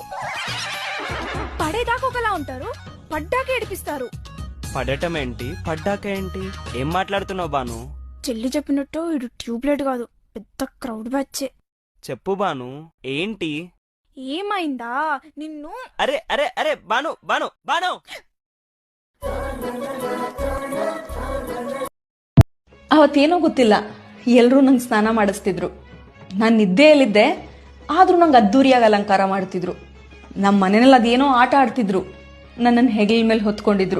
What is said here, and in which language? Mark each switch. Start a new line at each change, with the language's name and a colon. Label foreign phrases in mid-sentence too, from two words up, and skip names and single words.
Telugu: పడేదాకా ఒకలా ఉంటారు, పడ్డాక ఏడిపిస్తారు. పడటం ఏంటి, పడ్డాక ఏంటి? ఏం మాట్లాడుతున్నావు బాను? చెల్లి చెప్పినట్టు ఇడు ట్యూబ్లైట్ కాదు, పెద్ద
English: crowd batch.
Telugu: చెప్పు బాను, ఏంటి? ఏమైందా నిన్ను? అరే అరే అరే బాను బాను బాను.
Kannada: ಅವತ್ತೇನೋ ಗೊತ್ತಿಲ್ಲ, ಎಲ್ರೂ ನಂಗೆ ಸ್ನಾನ ಮಾಡಿಸ್ತಿದ್ರು. ನಾನು ನಿದ್ದೆಯಲ್ಲಿದ್ದೆ, ಆದ್ರೂ ನಂಗೆ ಅದ್ದೂರಿಯಾಗಿ ಅಲಂಕಾರ ಮಾಡ್ತಿದ್ರು. ನಮ್ಮ ಮನೆಯಲ್ಲಿ ಅದೇನೋ ಆಟ ಆಡ್ತಿದ್ರು, ನನ್ನನ್ನು ಹೆಗಲ ಮೇಲೆ ಹೊತ್ಕೊಂಡಿದ್ರು.